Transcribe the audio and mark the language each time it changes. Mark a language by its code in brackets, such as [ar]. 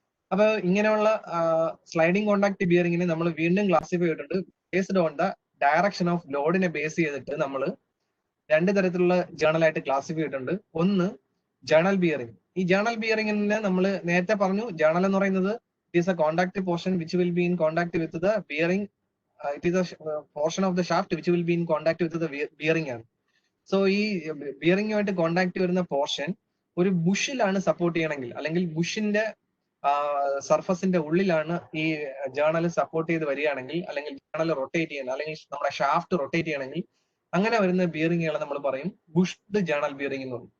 [ml] അപ്പൊ ഇങ്ങനെയുള്ള sliding contact ബിയറിംഗിന് നമ്മൾ വീണ്ടും ക്ലാസിഫൈ ചെയ്തിട്ടുണ്ട് [en] based on the direction of [ml] ലോഡിനെ ബേസ് ചെയ്തിട്ട് നമ്മൾ രണ്ട് തരത്തിലുള്ള ജേണലായിട്ട് ക്ലാസിഫൈ ചെയ്തിട്ടുണ്ട്. ഒന്ന് ജേണൽ ബിയറിംഗ്. ഈ ജേണൽ ബിയറിംഗിനെ നമ്മൾ നേരത്തെ പറഞ്ഞു, ജേണൽ എന്ന് പറയുന്നത് [en] It is a contact portion which will be in contact with the bearing it is a portion of the shaft which will be in contact with the bearing ആണ്. [ml] So ഈ ബിയറിംഗുമായിട്ട് contact വരുന്ന portion ഒരു ബുഷിലാണ് support ചെയ്യണമെങ്കിൽ, അല്ലെങ്കിൽ ബുഷിന്റെ സർഫസിന്റെ ഉള്ളിലാണ് ഈ journal support ചെയ്ത് വരികയാണെങ്കിൽ, അല്ലെങ്കിൽ ജേർണൽ റൊട്ടേറ്റ് ചെയ്യുന്ന, അല്ലെങ്കിൽ നമ്മുടെ ഷാഫ്റ്റ് റൊട്ടേറ്റ് ചെയ്യണമെങ്കിൽ, അങ്ങനെ വരുന്ന ബിയറിങ്ങുകളെ നമ്മൾ പറയും ബുഷ്ഡ് ജേർണൽ ബിയറിംഗ് എന്ന് പറയും.